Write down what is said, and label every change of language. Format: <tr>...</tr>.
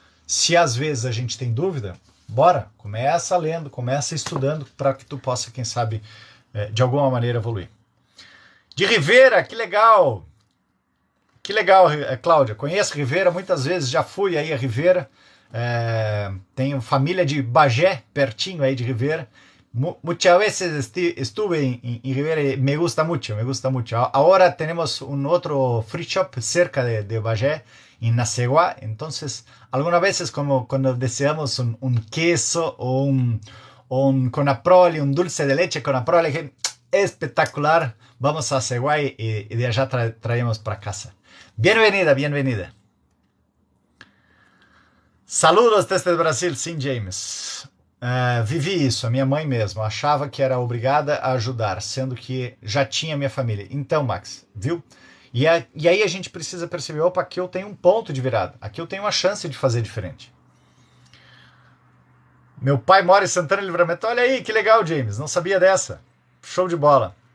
<pt>Se às vezes a gente tem dúvida, bora, começa lendo, começa estudando para que tu possa, quem sabe, de alguma maneira evoluir. De Rivera, que legal! Que legal, Cláudia. Conheço Rivera, muitas vezes já fui aí a Rivera. Tenho família de Bagé, pertinho aí de Rivera.</pt> <es>Muchas veces estuve en Rivera y me gusta mucho, me gusta mucho. Ahora tenemos un otro free shop cerca de Bagé, en Naceguá. Entonces, algunas veces como cuando deseamos un queso o un conaprole, un dulce de leche conaprole, que espectacular, vamos a Naceguá y de allá traemos para casa. Bienvenida, bienvenida. Saludos desde Brasil, sim, James.</es> <pt>Vivi isso, a minha mãe mesmo, achava que era obrigada a ajudar, sendo que já tinha minha família. Então, Max, viu? E aí a gente precisa perceber, opa, aqui eu tenho um ponto de virada, aqui eu tenho uma chance de fazer diferente. Meu pai mora em Santana Livramento, olha aí, que legal, James, não sabia dessa. Show de bola.</pt>